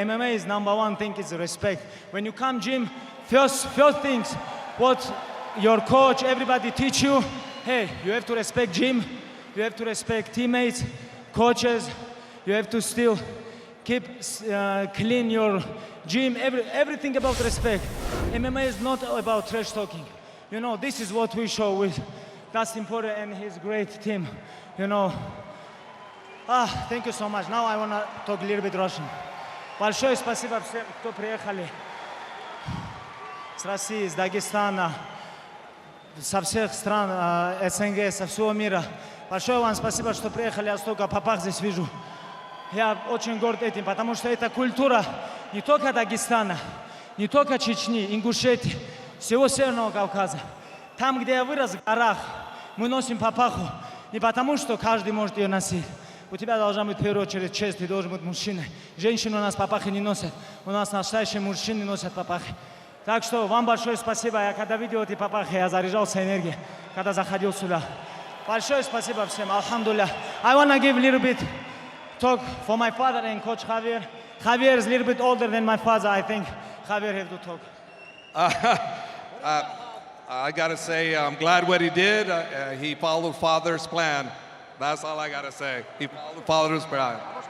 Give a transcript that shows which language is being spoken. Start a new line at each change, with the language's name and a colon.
English: MMA is #1 thing is respect. When you come gym, first things, what your coach, everybody teach you, hey, you have to respect gym, you have to respect teammates, coaches, you have to still keep clean your gym, everything about respect. MMA is not about trash talking. You know, this is what we show with Dustin Poirier and his great team. You know, thank you so much. Now I want to talk a little bit Russian.
Russian: Большое спасибо всем, кто приехали с России, с Дагестана, со всех стран СНГ, со всего мира. Большое вам спасибо, что приехали. Я столько папах здесь вижу. Я очень горд этим, потому что это культура не только Дагестана, не только Чечни, Ингушетии, всего Северного Кавказа. Там, где я вырос, в горах, мы носим папаху не потому, что каждый может ее носить. У тебя должна быть в первую очередь честь, ты должен быть мужчиной. Женщины у нас папахи не носят, у нас настоящие мужчины носят папахи. Так что вам большое спасибо. Я когда видел эти папахи, я заряжался энергией, когда заходил сюда. Большое спасибо всем, алхамдулилля.
English: I want to give a little bit talk for my father and Coach Javier. Javier is a little bit older than my father. I think Javier have to talk. I gotta say, I'm glad what he did. He followed Father's plan. That's all I gotta say. He followed Father's plan.